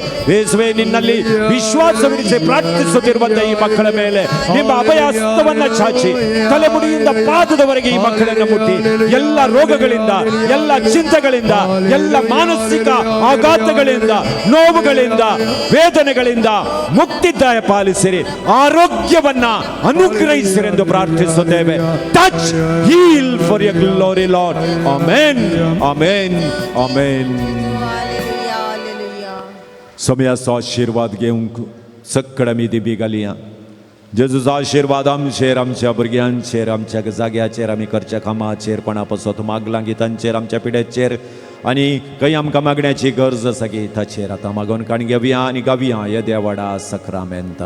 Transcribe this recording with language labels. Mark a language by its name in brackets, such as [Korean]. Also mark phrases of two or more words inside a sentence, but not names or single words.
[Kannada] ಯೇಸುವೇ, ನಿನ್ನಲ್ಲಿ ವಿಶ್ವಾಸವಿರಿಸಿ ಪ್ರಾರ್ಥಿಸುತ್ತಿರುವಂತಹ ಈ ಮಕ್ಕಳ ಮೇಲೆ ನಿಮ್ಮ ಅಭಯ ಹಸ್ತವನ್ನ ಚಾಚಿ ತಲೆಮುಡಿಯಿಂದ ಪಾದದವರೆಗೆ ಈ ಮಕ್ಕಳನ್ನು ಮುಟ್ಟಿ ಎಲ್ಲ ರೋಗಗಳಿಂದ, ಎಲ್ಲ ಚಿಂತೆಗಳಿಂದ, ಎಲ್ಲ ಮಾನಸಿಕ ಆಘಾತಗಳಿಂದ, ನೋವುಗಳಿಂದ, ವೇದನೆಗಳಿಂದ ಮುಕ್ತಿ ಪಾಲಿಸಿರಿ, ಆರೋಗ್ಯವನ್ನ ಅನುಗ್ರಹಿಸಿರೆಂದು ಪ್ರಾರ್ಥಿಸುತ್ತೇವೆ. [English] Touch, heal for your glory Lord. Amen, amen, amen. [Konkani] हालेलुया हालेलुया समयाचा आशीर्वाद घेवंक सक्कड आमी दिबी घालया. जेजूचो आशीर्वाद आमचेर, आमच्या भुरग्यांचेर, आमच्या जाग्याचेर, आमी करच्या कामाचेर, कोणा पासत मागलां गितांचेर, आमच्या पिड्याचेर आनी खंय आमकां मागण्याची गरज आसा गी ताचेर आतां मागोन काण घेवया आनी गावया ह्या देवाडा सक्रामेंता.